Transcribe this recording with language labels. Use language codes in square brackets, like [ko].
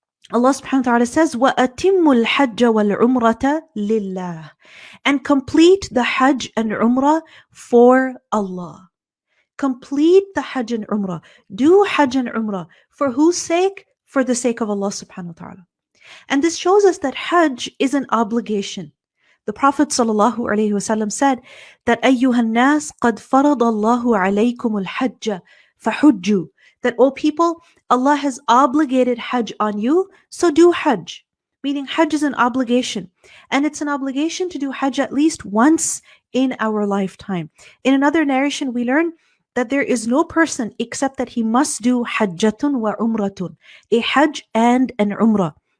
[en] Allah subhanahu wa ta'ala says, [ar] وَأَتِمُّ الْحَجَّ وَالْعُمْرَةَ لِلَّهِ. [en] And complete the Hajj and Umrah for Allah. Complete the Hajj and Umrah. Do Hajj and Umrah. For whose sake? For the sake of Allah subhanahu wa ta'ala. And this shows us that Hajj is an obligation. The Prophet sallallahu alaihi wasallam said that [ar] أَيُّهَا النَّاسِ قَدْ فَرَضَ اللَّهُ عَلَيْكُمُ الْحَجَّ فَحُجُّوا. [en] That, O people, Allah has obligated Hajj on you, so do Hajj. Meaning Hajj is an obligation. And it's an obligation to do Hajj at least once in our lifetime. In another narration, we learn that there is no person except that he must do [ar] hajjatun wa umratun, [en] a hajj and an umrah.